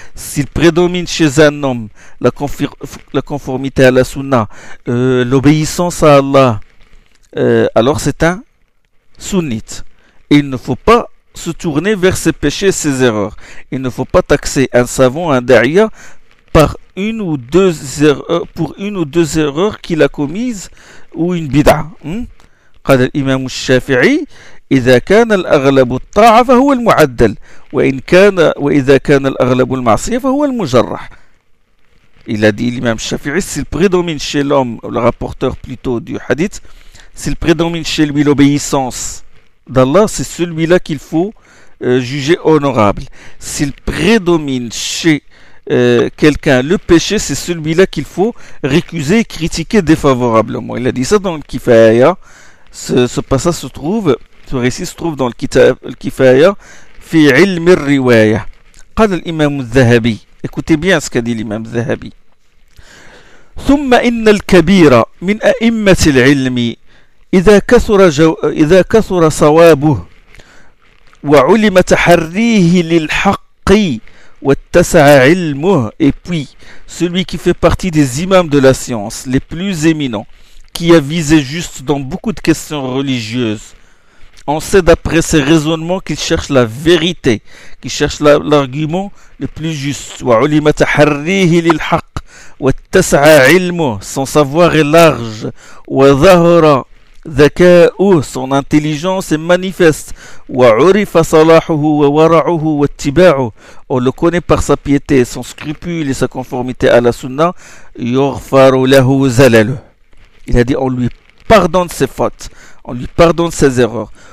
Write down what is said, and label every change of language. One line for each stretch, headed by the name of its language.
French: S'il prédomine chez un homme la conformité à la sunna, l'obéissance à Allah, alors c'est un sunnite. Et il ne faut pas se tourner vers ses péchés et ses erreurs. Il ne faut pas taxer un savant, un da'ia, pour une ou deux erreurs qu'il a commises ou une bid'a.
Arabic: قال الإمام الشافعي إذا كان الأغلب الطاعة فهو المعدل وإذا كان الأغلب المعصية فهو المجرح
French: il a dit l'imam Shafi'i s'il prédomine chez l'homme le rapporteur plutôt du hadith s'il prédomine chez lui l'obéissance d'Allah, c'est celui-là qu'il faut juger honorable. S'il prédomine chez quelqu'un le péché, c'est celui-là qu'il faut récuser et critiquer défavorablement. Il a dit ça dans le Kifaya. Ce passage se trouve, ce récit se trouve dans le Kifaya, fi ilm al-riwaya.
Arabic: قال الإمام الذهبي.
French: Écoutez bien ce qu'a dit l'imam Zahabi.
Arabic: ثم إن الكبير من أئمة العلم إذا كثر صوابه وعلم تحريه للحق واتسع علمه.
French: Et puis, celui qui fait partie des imams de la science, les plus éminents, qui a visé juste dans beaucoup de questions religieuses, on sait d'après ses raisonnements qu'il cherche la vérité, qu'il cherche l'argument le plus juste.
Arabic: وعلم تحريه للحق واتسع علمه,
French: son savoir est large.
Arabic: وظهر ذكاؤه,
French: son intelligence est manifeste.
Arabic: وعرف صلاحه وورعه واتباعه,
French: on le connaît par sa piété, son scrupule et sa conformité à la sunna.
Arabic: يغفر له زلله,
French: il a dit on lui pardonne ses fautes, on lui pardonne ses erreurs.